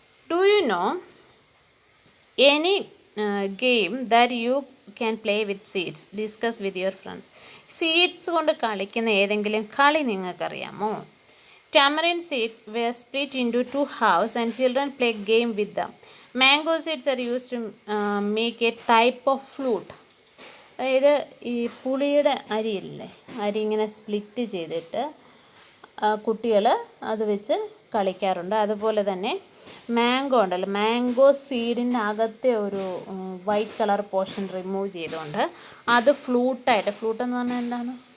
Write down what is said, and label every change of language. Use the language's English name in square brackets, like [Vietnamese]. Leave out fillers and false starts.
[English] Do you know any game that you can play with seeds? Discuss with your friend. [Malayalam] Seeds കൊണ്ട് കളിക്കുന്ന ഏതെങ്കിലും കളി നിങ്ങൾക്കറിയാമോ? [English] Tamarind seeds were split into 2 halves and children play game with them. Mango seeds are used to make a type of flute. [Malayalam] അതായത് ഈ പുളിയുടെ അരി ഇങ്ങനെ സ്പ്ലിറ്റ് ചെയ്തിട്ട് കുട്ടികൾ അത് വെച്ച് കളിക്കാറുണ്ട്. അതുപോലെ തന്നെ മാംഗോ ഉണ്ടല്ലോ, മാംഗോ സീഡിൻ്റെ അകത്തെ ഒരു വൈറ്റ് കളർ പോർഷൻ റിമൂവ് ചെയ്തുകൊണ്ട് അത് ഫ്ലൂട്ട് എന്ന് പറഞ്ഞാൽ എന്താണ്?